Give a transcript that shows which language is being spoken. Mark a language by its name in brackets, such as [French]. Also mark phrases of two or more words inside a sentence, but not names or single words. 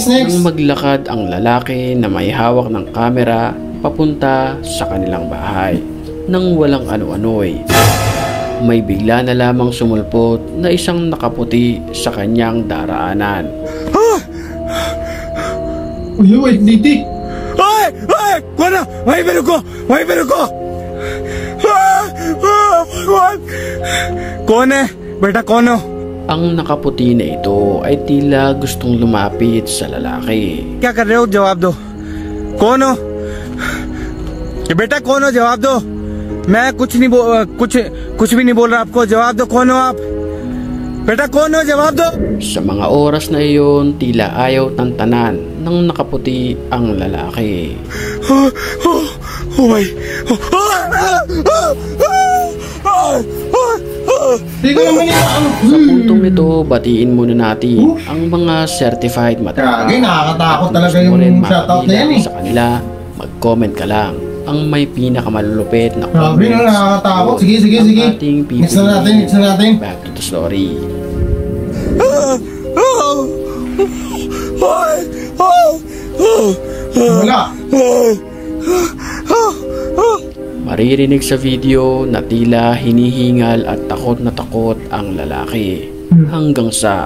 [Filipino] nang maglakad ang lalaki na may hawak ng kamera papunta sa kanilang bahay. Nang walang ano-ano'y, may bigla na lamang sumulpot na isang nakaputi sa kanyang daraanan. [English] Uy, wait, ditik. [Spanish] ¡Ay! ¡Ay! ¡Bueno! ¡Ay, peluco! ¡Ay, peluco! ¡Juan! [Hindi] ¿Kौन है? बेटा कौन हो? [Filipino] Ang nakaputi na ito ay tila gustong lumapit sa lalaki. [Hindi] क्या कर रहे हो? जवाब दो. कौन हो? ये बेटा कौन हो? जवाब दो. मैं कुछ भी नहीं बोल रहा आपको. जवाब दो. कौन हो आप? बेटा कौन हो? जवाब दो. [Filipino] Sa mga oras na iyon, tila ayaw tantanan ng nakaputi ang lalaki. [English] Oh my. [Filipino] Hindi ko naman yan. Sa puntong ito, batiin muna natin ang mga certified matapang. Kage, nakakatakot talaga Gusto mo yung rin shoutout na yan makabilang eh. sa kanila, mag-comment ka lang. Ang may pinakamalulupit na Grabe, no, nakakatakot. Sige, sige, ang sige. ating Next na natin, next na natin. [English] Back to the story. [Filipino] Wala. Maririnig sa video na tila hinihingal at takot na takot ang lalaki. Hanggang sa